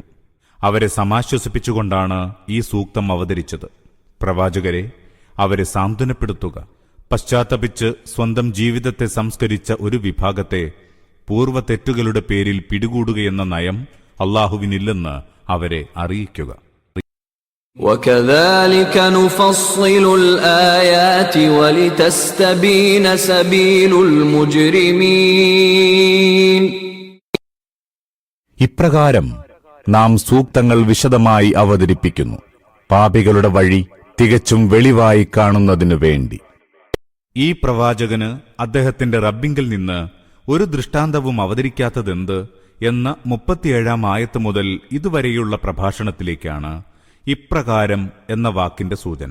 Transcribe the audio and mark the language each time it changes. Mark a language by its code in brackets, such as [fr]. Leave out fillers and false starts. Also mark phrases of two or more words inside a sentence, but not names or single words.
[ml] അവരെ സമാശ്വസിപ്പിച്ചുകൊണ്ടാണ് ഈ സൂക്തം അവതരിച്ചത്. പ്രവാചകരെ, അവരെ സാന്ത്വനപ്പെടുത്തുക. പശ്ചാത്തപിച്ച് സ്വന്തം ജീവിതത്തെ സംസ്കരിച്ച ഒരു വിഭാഗത്തെ പൂർവ്വ തെറ്റുകളുടെ പേരിൽ പിടികൂടുകയെന്ന നയം അല്ലാഹുവിനില്ലെന്ന് അവരെ അറിയിക്കുക. [ar] وَكَذَلِكَ نُفَصِّلُ الْآيَاتِ وَلِتَسْتَبِينَ سَبِيلُ الْمُجْرِمِينَ. [ml] ഇപ്രകാരം നാം സൂക്തങ്ങൾ വിശദമായി അവതരിപ്പിക്കുന്നു, പാപികളുടെ വഴി തികച്ചും വെളിവായി കാണുന്നതിനു വേണ്ടി. ഈ പ്രവാചകന് അദ്ദേഹത്തിന്റെ റബ്ബിങ്കിൽ നിന്ന് ഒരു ദൃഷ്ടാന്തവും അവതരിക്കാത്തതെന്ത് എന്ന 37-ാം ആയത്ത് മുതൽ ഇതുവരെയുള്ള പ്രഭാഷണത്തിലേക്കാണ് ഇപ്രകാരം എന്ന വാക്കിന്റെ സൂചന.